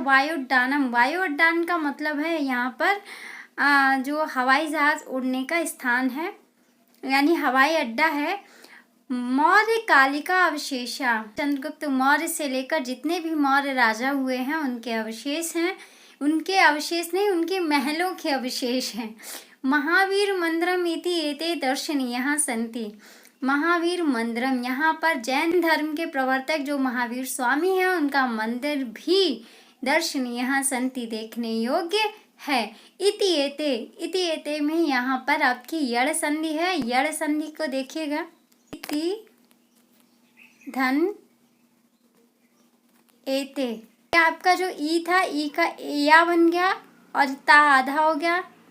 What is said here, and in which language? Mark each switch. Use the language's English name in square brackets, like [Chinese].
[Hindi] वायुड्डानम, वायुड्डान का मतलब है यहाँ पर जो हवाई जहाज उड़ने का स्थान है, यानी हवाई अड्डा है। मौर्य कालिका अवशेषा, चंद्रगुप्त मौर्य से लेकर जितने भी मौर्य राजा हुए हैं उनके अवशेष हैं। उनके अवशेष नहीं, उनके महलों के अवशेष हैं। [Sanskrit] महावीर मंदिरम इति एते दर्शनीयः सन्ति। [Hindi] महावीर मंदिरम, यहाँ पर जैन धर्म के प्रवर्तक जो महावीर स्वामी हैं उनका मंदिर भी [Sanskrit] दर्शनीयः सन्ति, [Hindi] देखने योग्य है। इति एते में यहाँ पर आपकी यड़ संधि है। यड़ संधि को देखिएगा, इति धन एते, आपका जो ई था ई का या बन गया और ता आधा हो गया।